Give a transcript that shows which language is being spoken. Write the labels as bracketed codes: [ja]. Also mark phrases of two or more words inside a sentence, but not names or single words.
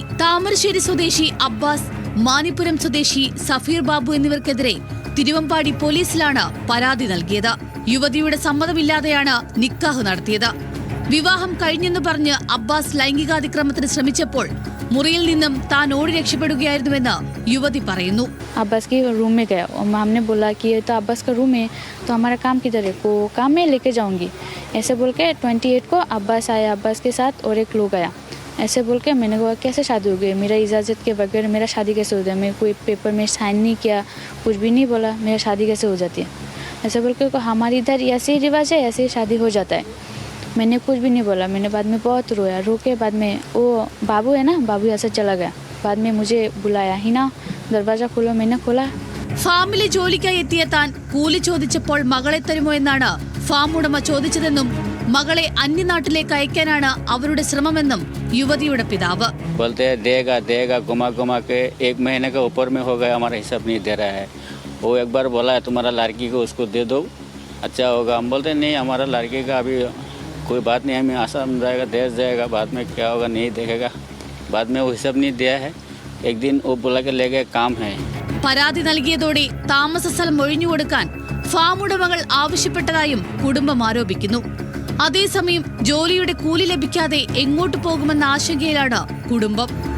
[ml] താമരശ്ശേരി സ്വദേശി അബ്ബാസ്, മാനിപ്പുരം സ്വദേശി സഫീർ ബാബു എന്നിവർക്കെതിരെ തിരുവമ്പാടി പോലീസിലാണ് പരാതി നൽകിയത്. യുവതിയുടെ സമ്മതമില്ലാതെയാണ് നിക്കാഹ് നടത്തിയത്. വിവാഹം കഴിഞ്ഞെന്ന് പറഞ്ഞ് അബ്ബാസ് ലൈംഗികാതിക്രമത്തിന് ശ്രമിച്ചപ്പോൾ മുറിയിൽ നിന്നും താൻ ഓടി രക്ഷപ്പെടുകയായിരുന്നുവെന്ന് യുവതി പറയുന്നു. [hi] अब्बास के रूम में गया और हमने बोला कि ये तो अब्बास का रूम है, तो हमारा काम किधर है, को काम में लेके जाऊंगी ऐसे बोल के 28 को अब्बास आया. अब्बास के साथ और एक लोग आया. ऐसे बोल के मैंने कहा कैसे शादी हो गई, मेरा इजाज़त के बगैर मेरा शादी कैसे हो जाए, मैं कोई पेपर में साइन नहीं किया, कुछ भी नहीं बोला, मेरा शादी कैसे हो जाती है. ऐसे बोल के हमारे इधर ऐसे ही रिवाज है, ऐसे ही शादी हो जाता है. मैंने कुछ भी नहीं बोला. मैंने बाद में बहुत रोया. रो के बाद में वो बाबू है ना, बाबू ऐसे चला गया. बाद में मुझे बुलाया ही ना, दरवाजा खोलो, मैंने खोला. [ml] ഫാമിലെ ജോലിക്കായി എത്തിയ താൻ കൂലി ചോദിച്ചപ്പോൾ മകളെ തരുമോ എന്നാണ് ഫാം ഉടമ ചോദിച്ചതെന്നും മകളെ അന്യനാട്ടിലേക്ക് അയക്കാനാണ് അവരുടെ ശ്രമമെന്നും യുവതിയുടെ പിതാവ്. [hi] बोलते हैं देगा देगा घुमा घुमा के 1 महीने के ऊपर में हो गया, हमारा हिसाब नहीं दे रहा है. वो एक बार बोला है तुम्हारा लड़की को उसको दे दो अच्छा होगा. हम बोलते नहीं, हमारा लड़की का अभी कोई बात नहीं, हमें आसाम जाएगा, देश जाएगा, बाद में क्या होगा नहीं देखेगा. बाद में वो हिसाब नहीं दिया है. एक दिन वो बोला के ले गए, काम है. [ml] പരാതി നൽകിയതോടെ താമസ സ്ഥലം ഒഴിഞ്ഞുകൊടുക്കാൻ ഫാം ഉടമകൾ ആവശ്യപ്പെട്ടതായും കുടുംബം ആരോപിക്കുന്നു. അതേസമയം ജോലിയുടെ കൂലി ലഭിക്കാതെ എങ്ങോട്ട് പോകുമെന്ന ആശങ്കയിലാണ് കുടുംബം.